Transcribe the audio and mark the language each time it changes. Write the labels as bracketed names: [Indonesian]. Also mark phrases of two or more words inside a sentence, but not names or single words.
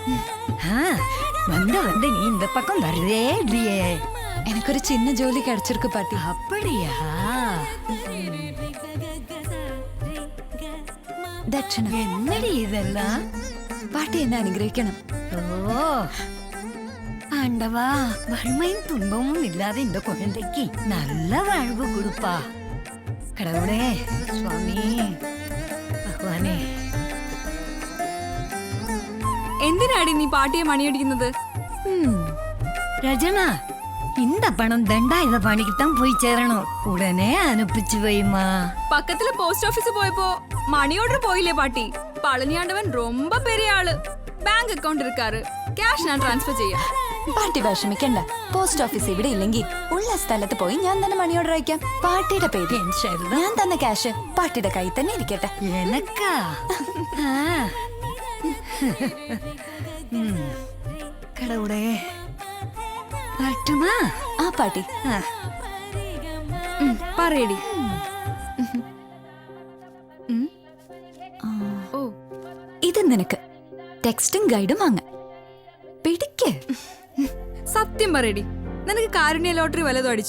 [Tamil] வந்து நீ இந்த பக்கம் வருதே இல்லையே. [Malayalam] എനിക്കൊരു ചിന്ന ജോലി കഴിച്ചിരിക്കു പാട്ടി. [Tamil] அப்படியா? [Malayalam] ദക്ഷിണ. [Tamil] என்னடி இதெல்லாம்? [Malayalam] പാട്ടി എന്നെ അനുഗ്രഹിക്കണം. [Tamil] ஓ ஆண்டவா, வறுமையும் துன்பமும் இல்லாத இந்த குழந்தைக்கு நல்ல வாழ்வு கொடுப்பா. கடவுளே, சுவாமி, [Malayalam] ഭഗവാനേ. എന്തിനാടി നീ പാട്ടിയെ മണിയടിക്കുന്നത്? [Tamil] ரஜனா, இந்த பணம் தண்டாயுத பாணிக்கு தான் போய் சேரணும். உடனே அனுப்பிச்சு வைமா. [Malayalam] പക്കത്തില് പോസ്റ്റ് ഓഫീസിൽ പോയപ്പോ മണി ഓർഡർ പോയില്ലേ പാട്ടി? [Tamil] പളനിയാണ്ടവൻ ரொம்ப பெரிய ആള്. [English] bank account [Tamil] இருக்காரு. [Malayalam] ക്യാഷ് ഞാൻ ട്രാൻസ്ഫർ ചെയ്യാം. പാട്ടി വിഷമിക്കണ്ട. പോസ്റ്റ് ഓഫീസ് ഇവിടെ ഇല്ലെങ്കിൽ ഉള്ള സ്ഥലത്ത് പോയി ഞാൻ തന്നെ മണി ഓർഡർ അയക്കാം. പാട്ടിയുടെ പേര് ഞാൻ തന്ന ക്യാഷ് പാട്ടിയുടെ കയ്യിൽ തന്നെ ഇരിക്കട്ടെ. [Tamil] எனக்கா? கடவுளே, வரட்டுமா? [Malayalam] ആ പാട്ടി. പറയടി. ഇത് നിനക്ക് ടെക്സ്റ്റും ഗൈഡും വാങ്ങാൻ. പിടിക്ക്. സത്യം പറയടി, നിനക്ക് കാരുണ്യ ലോട്ടറി വല്ലതും അടിച്ചോ?